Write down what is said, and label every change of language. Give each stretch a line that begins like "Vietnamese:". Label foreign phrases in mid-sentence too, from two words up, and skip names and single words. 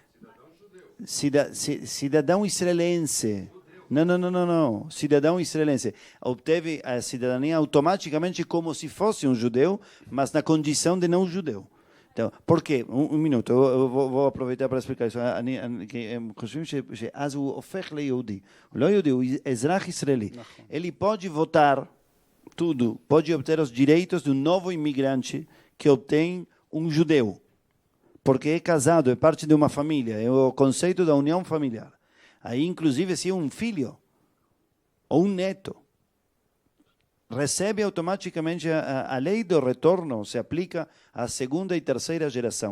Portuguese: Cidadão israelense. Não. Cidadão israelense. Obteve a cidadania automaticamente como se fosse um judeu, mas na condição de não judeu. Então, por quê? Um minuto, eu vou aproveitar para explicar isso.
Hebrew: חושבים שאז הוא הופך ליהודי. הוא לא יהודי, הוא אזרח ישראלי.
Portuguese: Ele pode votar tudo, pode obter os direitos de um novo imigrante que obtém um judeu. Porque é casado, é parte de uma família, é o conceito da união familiar. Aí, inclusive, se é um filho ou um neto, recebe automaticamente a lei do retorno, se aplica à segunda e terceira geração.